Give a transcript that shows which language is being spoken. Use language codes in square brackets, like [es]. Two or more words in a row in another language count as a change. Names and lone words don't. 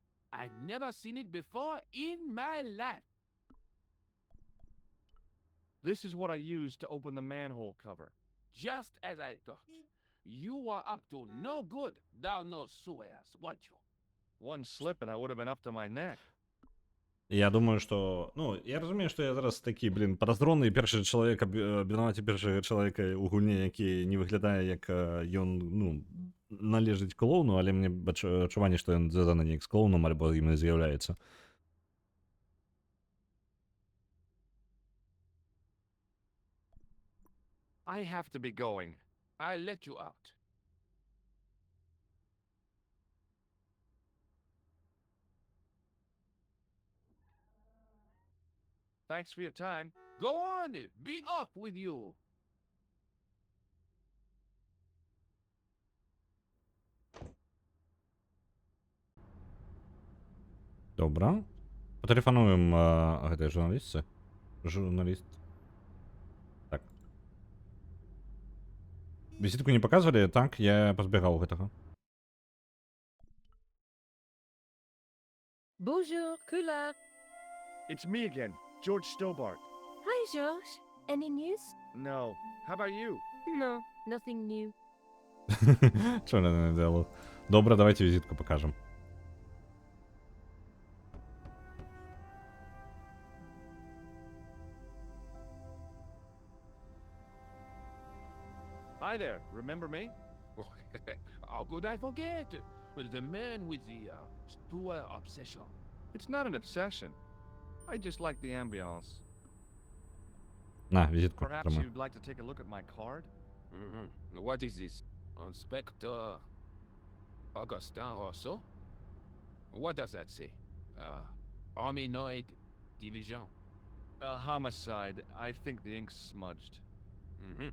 [en] I've never seen it before in my life. This is what I used to open the manhole cover. Just as I thought. You were up to no good down those sewers, weren't you? One slip and I would have been up to my neck. [be] Я думаю, што... Ну, я разумею, што я зараз такі, блін, падазроны першы чалавек, абвінаваці першага чалавека у гульні, які не выглядае, як ён, ну, належыць клоуну, але мне адчуванне, што ён звязаны неяк з клоунам, альбо ім з'яўляецца. [en] I have to be going. I'll let you out. Thanks for your time. Go on, be off with you. [be] Добра. Патэлефануем гэтай журналістцы. Журналіст. Так. Візітку не паказвалі, так, я пазбегаў гэтага. [en] Bonjour, Kula. It's me again, George Stobart. Hi, George. Any news? No. How about you? No, nothing new. [uk] Чого не діалог? Добре, давайте візитку покажемо. [en] Hi there. Remember me? How could I forget? Well, the man with the sewer obsession. It's not an obsession. I just like the ambiance. [uk] На, візитку. [en] Perhaps [uk] Тримай. [en] you'd like to take a look at my card? Mm-hmm. What is this? Inspector Augustin Rousseau? What does that say? Hominoid Division. A homicide. I think the ink's smudged. Mm-hmm.